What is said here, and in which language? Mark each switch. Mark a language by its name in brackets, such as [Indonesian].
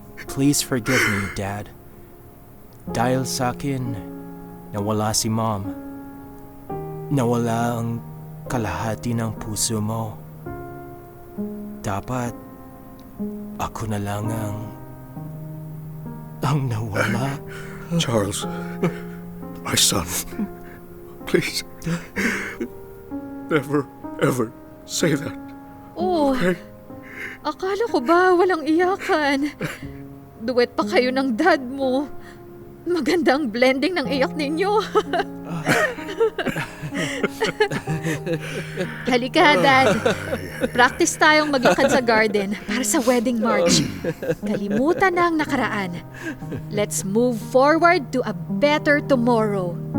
[English] Please forgive me, [Filipino] Dad. Dahil sa akin, nawala si Mom. Nawala ang kalahati ng puso mo. Dapat ako na lang ang nawala. [English] Charles, my son, please, never, ever say that. Oh, Okay? [Filipino] akala ko ba walang iyakan? Duet pa kayo ng dad mo. Magandang blending ng iyak ninyo. Halika, Dad. Practice tayong mag-ikan sa garden para sa wedding march. Kalimutan na ang nakaraan. [English] Let's move forward to a better tomorrow.